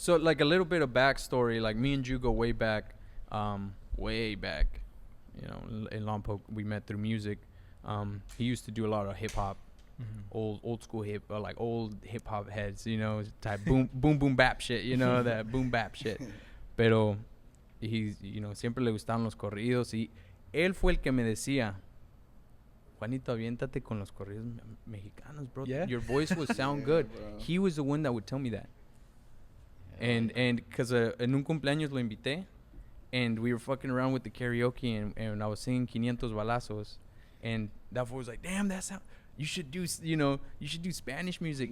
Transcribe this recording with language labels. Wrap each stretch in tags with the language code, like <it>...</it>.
<en>So, like, a little bit of backstory. Like, me and Ju go way back. Way back. In Lompoc, we met through music. He used to do a lot of hip hop, old school old hip hop heads, type boom bap shit, that boom bap shit.</en> <es>Pero</es> <en>he's,</en> <es>siempre le gustaban los corridos y él fue el que me decía, Juanito, aviéntate con los corridos mexicanos, bro.</es> <en>Yeah? Your voice will sound Yeah, good. bro. He was the one that would tell me that. And because</en> <es>en un cumpleaños lo invité,</es> <en>and we were fucking around with the karaoke, and I was singing 500 balazos, and that fool was like, "Damn, that sound. You should do, you should do Spanish music."</en>